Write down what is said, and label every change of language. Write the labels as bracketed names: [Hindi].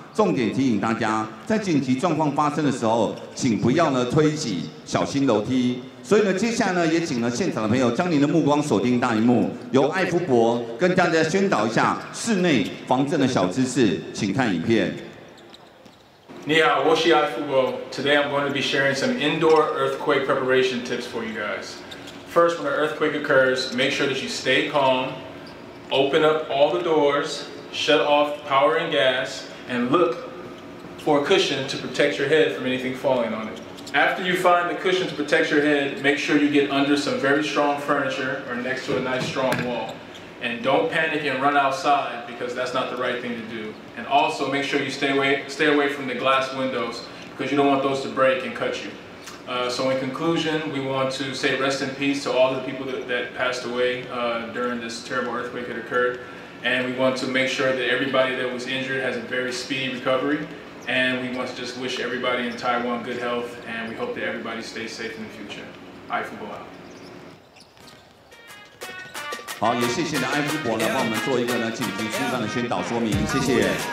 [Chinese] 重点提醒大家，在紧急状况发生的时候，请不要呢推挤，小心楼梯。所以呢，接下来呢，也请呢现场的朋友将您的目光锁定大荧幕，由艾夫伯跟大家宣导一下室内防震的小知识，请看影片。你好，我是艾夫伯。 [English] Today I'm going to be sharing some indoor earthquake preparation tips for you guys. First, when an earthquake occurs, make sure that you stay calm, open up all the doors, shut off power and gas, and look for a cushion to protect your head from anything falling on it. After you find the cushion to protect your head, make sure you get under some very strong furniture or next to a nice strong wall. And don't panic and run outside because that's not the right thing to do. And also make sure you stay away from the glass windows because you don't want those to break and cut you. So in conclusion, we want to say rest in peace to all the people that passed away during this terrible earthquake that occurred. And we want to make sure that everybody that was injured has a very speedy recovery. And we want to just wish everybody in Taiwan good health, and we hope that everybody stays safe in the future. [Chinese] 艾夫伯out。好，也谢谢呢艾夫伯呢帮我们做一个呢紧急疏散的宣导说明，谢谢。